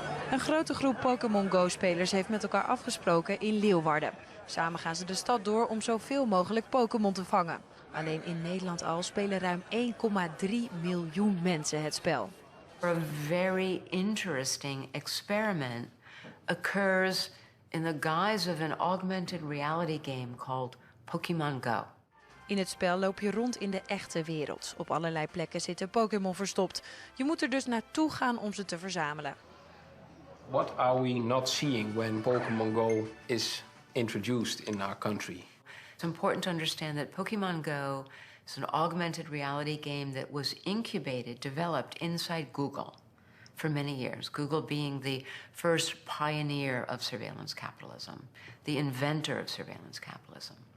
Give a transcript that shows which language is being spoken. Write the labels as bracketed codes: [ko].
[nl] Een grote groep Pokémon Go-spelers heeft met elkaar afgesproken in Leeuwarden. Samen gaan ze de stad door om zoveel mogelijk Pokémon te vangen. Alleen in Nederland al spelen ruim 1,3 miljoen mensen het spel. [en] A very interesting experiment occurs in the guise of an augmented reality game called Pokémon Go. [nl] In het spel loop je rond in de echte wereld. Op allerlei plekken zitten Pokémon verstopt. Je moet er dus naartoe gaan om ze te verzamelen. [en] What are we not seeing when Pokemon Go is introduced in our country? It's important to understand that Pokemon Go is an augmented reality game that was incubated, developed inside Google for many years. Google being the first pioneer of surveillance capitalism, the inventor of surveillance capitalism.